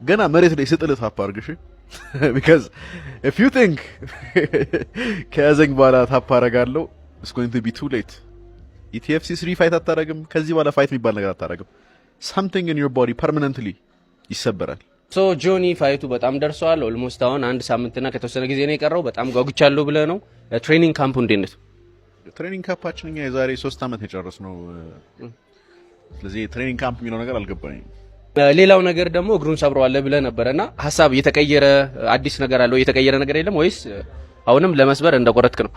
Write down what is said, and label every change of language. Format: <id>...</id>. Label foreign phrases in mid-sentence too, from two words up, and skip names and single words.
<am>ገና መሬት ላይ ስጥልህ ታፕ አድርግሽ</am> <en>because if you think</en> <am>ከያዘኝ በኋላ ታፕ አደርጋለሁ</am> <en>it's going to be too late</en> <am>ኢቲኤፍሲ 3 ፋይት አታረግም ከዚህ በኋላ ፋይት የሚባል ነገር አታረግም</am> <en>something in your body permanently</en> <am>ይሰበራል ሶ ጆኒ ፋይቱ በጣም ደርሷል ኦልሞስት አሁን አንድ ሳምንትና ከተወሰነ ጊዜ ነው የቀረው በጣም ጓጉቻለሁ ብለ ነው ትሬኒንግ ካምፑ እንዴት ነው ትሬኒንግ ካምፓችን እኛ የዛሬ 3 አመት የጨረስነው ስለዚህ ትሬኒንግ ካምፕ የሚለው ነገር አልገባኝም ሌላው ነገር ደግሞ እግሩን ሰብሯል ብለ ነበርና ሐሳብ እየተቀየረ አዲስ ነገር አለው እየተቀየረ ነገር የለም ወይስ አሁንም ለመስበር እንደቆረጥክ ነው</am>